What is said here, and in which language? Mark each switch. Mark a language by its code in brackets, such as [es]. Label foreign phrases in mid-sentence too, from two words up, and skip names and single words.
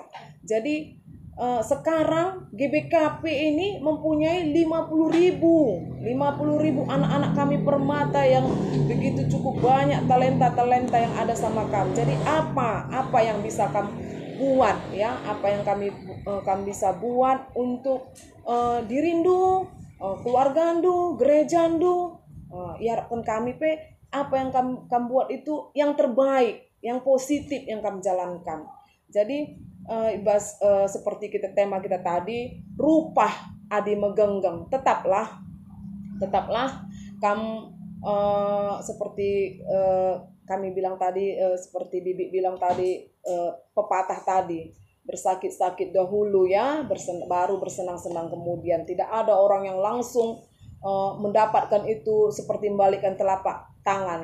[id] Jadi sekarang GBKP ini mempunyai 50.000 anak-anak kami permata yang begitu cukup banyak talenta-talenta yang ada sama kami. Jadi apa yang bisa kami buat, ya, apa yang kami bisa buat untuk dirindu, keluarga ndu, gereja ndu, ya harapan kami apa yang kami buat itu yang terbaik, yang positif yang kami jalankan. Jadi seperti tema kita tadi, [btx] rupah adi megenggeng, [id] tetaplah kamu seperti kami bilang tadi, seperti Bibi bilang tadi, pepatah tadi, bersakit-sakit dahulu ya, baru bersenang-senang kemudian. Tidak ada orang yang langsung mendapatkan itu seperti membalikkan telapak tangan.